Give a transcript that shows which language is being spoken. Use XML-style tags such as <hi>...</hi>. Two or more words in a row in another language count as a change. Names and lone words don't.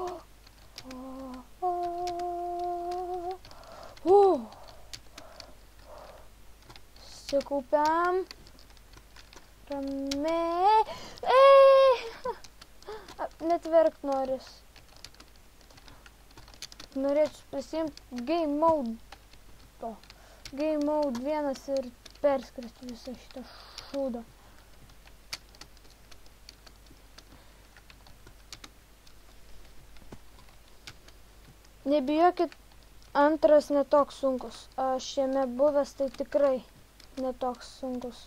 <lt>Sikaupiam. Ramiai. Net verkt noris. Norėčiau pasiimti</lt> <en>game mode. Game mode</en> <lt>1 ir perskristi visą šitą šūdą. Nebijokit, antras netoks sunkus. Aš jame buvęs, tai tikrai netoks sunkus.</lt>